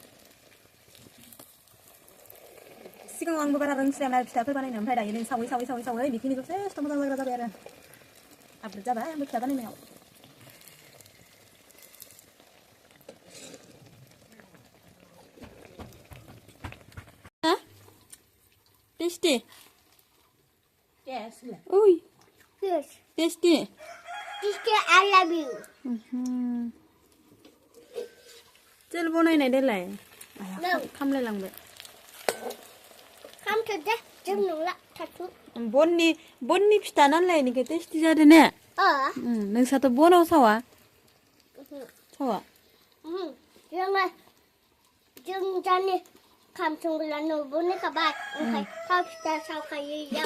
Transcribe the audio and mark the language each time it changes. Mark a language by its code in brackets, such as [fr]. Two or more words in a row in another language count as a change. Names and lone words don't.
[brx] सिगाङाव आंबो बारा रोंस्रायाना फिथाफोर बानायनो ओमफ्राय दायो नै सावै बेखिनि जथेस्थ' मोजां जाग्रा जाबाय आरो आपडेट जाबाय आंबो फिथा बानायनायाव टेस्टी उई टेस्टी [en] I love you [brx] चल बनायनाय देलाय खामलाय लांबाय खामथ'दे जों नंला थाथु बननि फिथा नालाय निके टेस्टी जादों ने नोंसाथ' बनाव सावा जों जानि खाम संग्रा न' बनायखाबाय ओमफ्राय थाव फिथा सावखायो इयाव